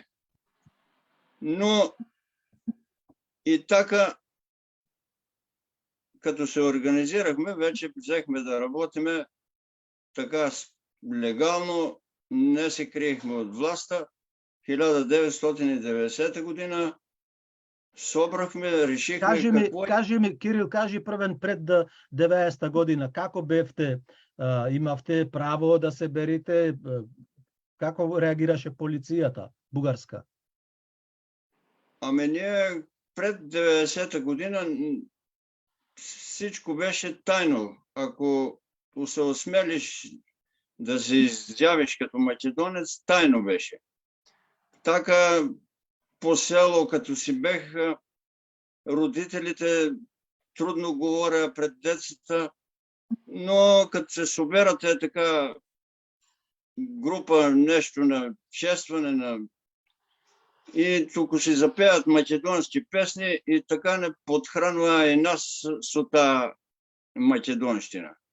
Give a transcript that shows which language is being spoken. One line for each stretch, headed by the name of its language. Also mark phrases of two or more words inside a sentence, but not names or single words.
Bulgarian: Но и така, като се организирахме, вече взехме да работиме така легално, не се криехме от властта. 1990 година собрахме, решихме
Macedonian: Кажи ми, Кирил, кажи првен пред 90 година, како бевте, имавте право да се берите, како реагираше полицијата бугарска?
Bulgarian: Ние пред 90 година всичко беше тайно. Ако се осмелиш да се изявиш като македонец, тайно беше. Така по село, като си бех, родителите трудно говоря пред децата, но като се соберат така група, нещо на честване, и тук си запеят македонски песни и така не подхранва и нас
Macedonian: со таа
Bulgarian: македонщина.